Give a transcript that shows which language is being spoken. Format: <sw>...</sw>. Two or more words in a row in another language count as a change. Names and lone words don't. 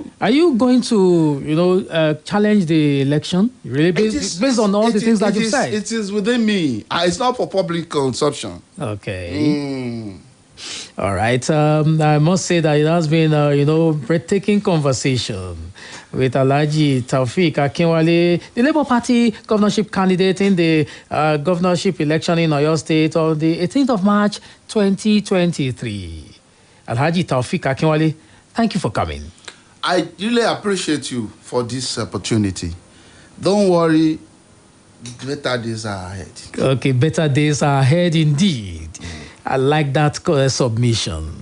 <en>Are you going to, challenge the election? Really, based on all the things that you said? It is within me. It's not for public consumption. Okay. All right. I must say that it has been, breathtaking conversation with Alhaji Taofeek Akinwale, the Labour Party governorship candidate in the governorship election in Oyo State on the 18th of March, 2023. Alhaji Taofeek Akinwale, thank you for coming. I really appreciate you for this opportunity. Don't worry, better days are ahead. Okay, better days are ahead indeed. I like that submission.</en>